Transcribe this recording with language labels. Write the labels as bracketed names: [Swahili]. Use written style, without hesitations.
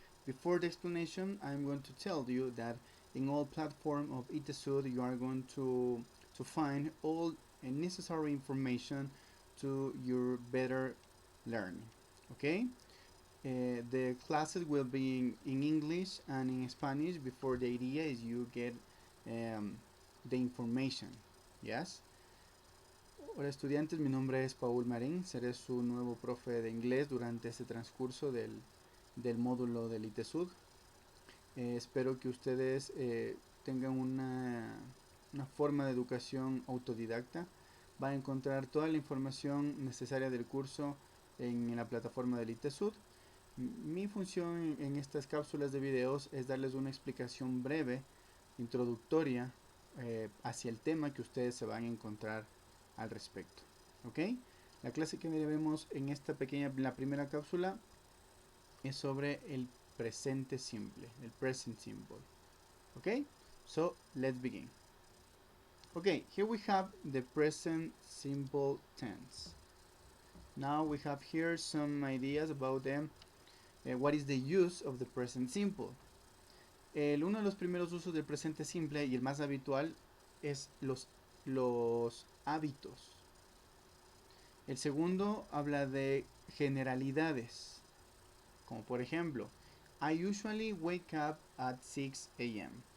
[English] Before the explanation, I'm going to tell you that in all platform of ITESUD you are going to find all necessary information to your better learning. Okay? The classes will be in English and in Spanish. Before the idea is you get the information. Yes. [Spanish] Hola estudiantes, mi nombre es Paul Marín, seré su nuevo profe de inglés durante este transcurso del módulo del ITESUD. Espero que ustedes tengan una forma de educación autodidacta. Van a encontrar toda la información necesaria del curso en la plataforma del ITESUD. Mi función en estas cápsulas de videos es darles una explicación breve, introductoria, hacia el tema que ustedes se van a encontrar al respecto. ¿Ok? La clase que veremos en esta la primera cápsula es sobre el presente simple, el present simple. [English] ¿Ok? So, let's begin. Okay, here we have the present simple tense. Now we have here some ideas about them. What is the use of the present simple? [Spanish] Uno de los primeros usos del presente simple y el más habitual es los hábitos. El segundo habla de generalidades, como por ejemplo, [English] I usually wake up at 6 a.m.